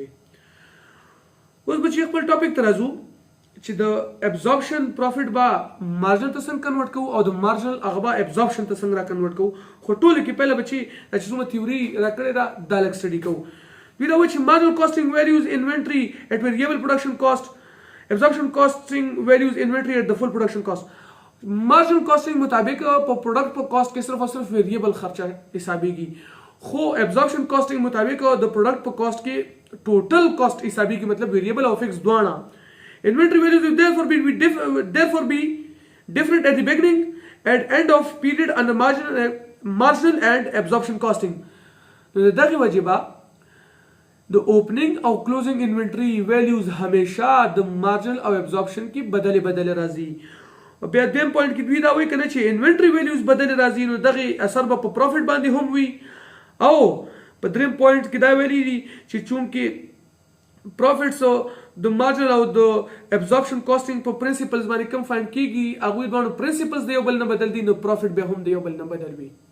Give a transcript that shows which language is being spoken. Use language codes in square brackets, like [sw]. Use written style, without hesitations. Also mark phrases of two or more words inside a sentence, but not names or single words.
[ps] اوس بچي خپل ټاپک ته راځو چې د [en] absorption profit [ps] با مارجن ته څنګه کنورټ کوو او د مارجنل هغه با ابزوربشن ته څنګه را کنورټ کوو. خو ټولو کې پهله بچي چې څومره تیوري راکړې ده دا لږ سټډي کوو. وی دا وایي چې [en] marginal costing values inventory at variable production cost absorption costing values inventory at the full production cost. margin costing [ps] مطابق په پروډکټ په کاست کې صرف او صرف ویریبل خرچه حسابيږي، خو [en] absorption costing [ps] مطابق د پروډکټ په کاست کې [en] total cost [ps] حسابيږي، مطلب ویریبل او فکس دواړه. [en] inventory values will therefore be different at the beginning and end of period under marginal and absorption costing. [ps] دغه وجبه د اوپننګ او کلوزنګ [en] inventory values [ps] همیشه د مارجنل او ابزوربشن کې بدل راځي. بیا دیم پوینټ کې دوی دا وایي کنه چې [en] inventory values [ps] بدل راځي نو دغه اثر به په پروفیټ باندې هم وي. او په دریم پوینټ کې دا ویلي دي چې چونکې پروفیټس د مارجنل او د [en] absorption costing [ps] په پرنسپلز باندې کم فایند کیږي، هغه دوه پرنسپلز د یو بل نه بدل دي نو پروفیټ به هم د یو بل نه بدل وي.